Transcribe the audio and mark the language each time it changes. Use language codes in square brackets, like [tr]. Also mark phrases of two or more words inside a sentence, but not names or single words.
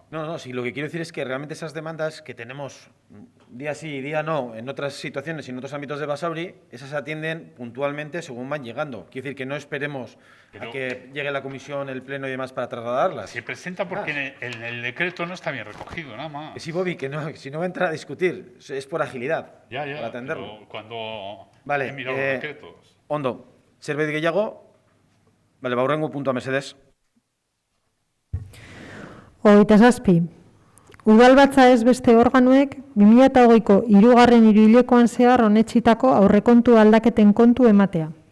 [es] No, sí, lo que quiero decir es que realmente esas demandas que tenemos día sí y día no en otras situaciones y en otros ámbitos de Basauri, esas se atienden puntualmente según van llegando. Quiero decir que no esperemos a que llegue la comisión, el pleno y demás para trasladarlas. Se presenta porque en el decreto no está bien recogido, nada más. Sí, Bobby, que no, si no va a entrar a discutir, es por agilidad. Ya, para atenderlo. pero cuando vale, he mirado los decretos. [eu] Ondo, zerbait gehiago, vale, baurrengo puntua mesedez. 27. Udalbatza ez beste organoek 2008ko 3. hiruhilekoan zehar onetsitako aurrekontu aldaketen kontu ematea.